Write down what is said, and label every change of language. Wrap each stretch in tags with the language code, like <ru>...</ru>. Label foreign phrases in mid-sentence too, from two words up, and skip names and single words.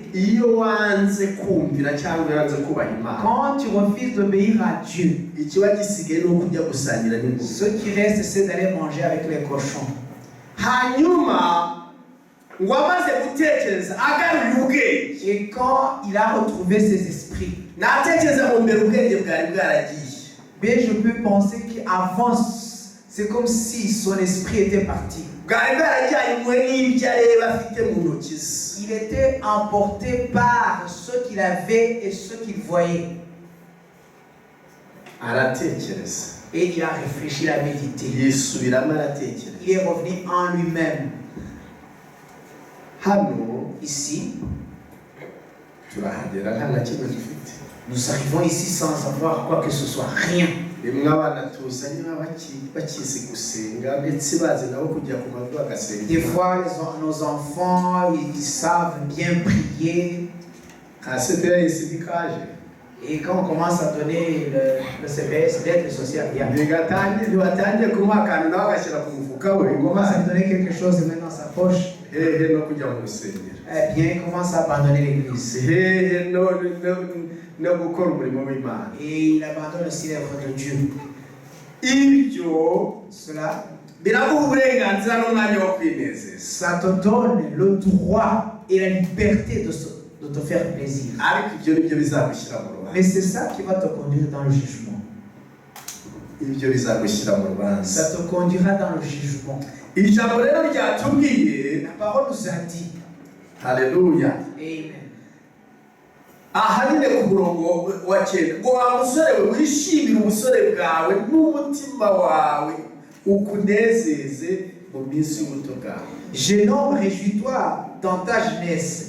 <rw>Iyo wanze kumvira cyangwa yanze kubaha Imana,</rw> <fr>Quand tu refuses d'obéir à Dieu,</fr> <rw>ikiba gisigaye no kujya gusangira n'ingurube.</rw> <fr>ce qui reste, c'est d'aller manger avec les cochons.</fr> <rw>Hanyuma ngo amaze gutekereza agaruye ubwenge,</rw> <fr>Et quand il a retrouvé ses esprits,</fr> <rw>natekereza mu mbere ubwenge bwari bwaragiye.</rw> <fr>mais je peux penser qu'avant, c'est comme si son esprit était parti.</fr> <rw>Bwari bwarajyanywe n'ibyo areba afite mu ntoki ze.</rw> <fr>Il était emporté par ce qu'il avait et ce qu'il voyait.</fr> <rw>Aratekereza,</rw> <fr>Et il a réfléchi, il a médité.</fr> <rw>yisubiramo aratekereza.</rw> <fr>Il est revenu en lui-même.</fr> <rw>Hano</rw> <fr>Ici,</fr> <rw>turahagera nta na kimwe dufite.</rw> <fr>nous arrivons ici sans avoir quoi que ce soit, rien.</fr> <rw>Rimwe abana tuzanye bakizi gusenga ndetse bazi nabo kujya ku mavi bagasenga.</rw> <fr>Des fois, nos enfants, ils savent bien prier.</fr> <rw>Nka CPS ntikaje.</rw> <fr>Et quand on commence à donner le CPS, l'aide sociale, il y a.</fr> <rw>ntibatangiye kumuha akantu nawe agashyira ku mufuka we.</rw> <fr>On commence à lui donner quelque chose et mettre dans sa poche.</fr> <rw>Hehe no kujya mu rusengero.</rw> <fr>Eh bien, il commence à abandonner l'église.</fr> <rw>Hehe no gukora umurimo w'Imana.</rw> <fr>Et il abandonne aussi l'œuvre de Dieu.</fr> <rw>Ibyo</rw> <fr>Cela,</fr> <rw>biraguha uburenganzira n'umwanya wo kwinezeza.</rw> <fr>ça te donne le droit et la liberté de te faire plaisir.</fr> <rw>Ariko ibyo nibyo bizagushyira mu rubanza.</rw> <fr>Mais c'est ça qui va te conduire dans le jugement.</fr> <rw>Ibyo bizagushyira mu rubanza.</rw> <fr>Ça te conduira dans le jugement.</fr> <rw>Iri jambo rero ryatubwiye,</rw> <fr>La parole nous a dit.</fr> <rw>haleluya,</rw> <fr>Amen.</fr> <rw>aha nyine ku murongo wa cyenda, ngo wa musore we wishimire ubusore bwawe n'umutima wawe ukunezeze mu minsi y'ubuto bwawe.</rw> <fr>Jeune homme, réjouis-toi dans ta jeunesse.</fr>